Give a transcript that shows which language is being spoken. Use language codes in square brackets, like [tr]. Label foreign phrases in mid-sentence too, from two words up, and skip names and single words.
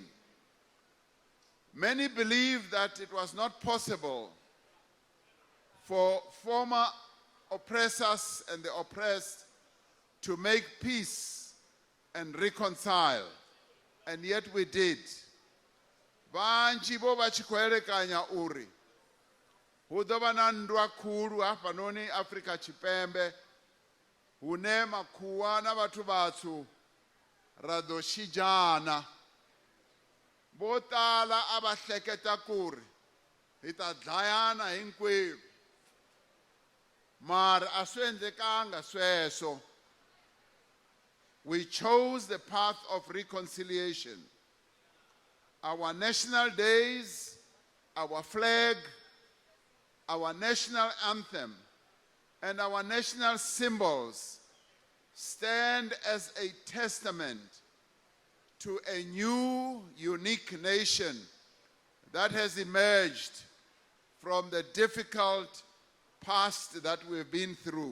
[en] Many believe that it was not possible for former oppressors and the oppressed to make peace and reconcile, and yet we did. [ve] Vanji bo vachikoerekanya uri hu ḓo vha na nndwa khulu hafhanoni Afrika Tshipembe hune makhuwa na vhathu vhatswu ra ḓo shidzhana. [ts] Vo tala a va hleketa ku ri hi ta dlayana hinkwerhu, mara a swi endlekanga sweswo. [en] We chose the path of reconciliation. Our national days, our flag, our national anthem, and our national symbols stand as a testament to a new, unique nation that has emerged from the difficult past that we've been through.